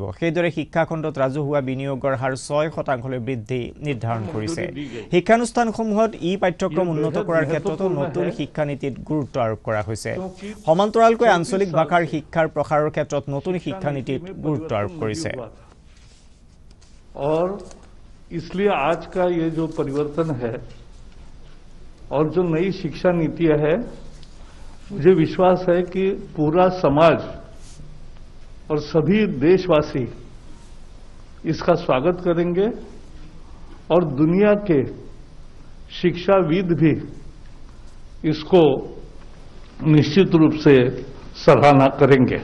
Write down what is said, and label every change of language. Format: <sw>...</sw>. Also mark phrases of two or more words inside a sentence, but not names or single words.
<as>সেইদৰে শিক্ষাখণ্ডত ৰাজহুৱা বিনিয়োগৰ হাৰ 6% বৃদ্ধি নিৰ্ধাৰণ কৰিছে। শিক্ষানুষ্ঠানসমূহত পাঠ্যক্ৰম উন্নত কৰাৰ ক্ষেত্ৰতো নতুন শিক্ষানীতিত গুৰুত্ব আৰোপ কৰা হৈছে। সমান্তৰালকৈ আঞ্চলিক ভাষাৰ শিক্ষাৰ প্ৰসাৰৰ ক্ষেত্ৰত নতুন শিক্ষানীতিত গুৰুত্ব আৰোপ কৰিছে।</as> <hi>इसलिए आज का ये जो परिवर्तन है और जो नई शिक्षा नीति है, मुझे विश्वास है कि पूरा समाज और सभी देशवासी इसका स्वागत करेंगे और दुनिया के शिक्षाविद भी इसको निश्चित रूप से सराहना करेंगे।</hi>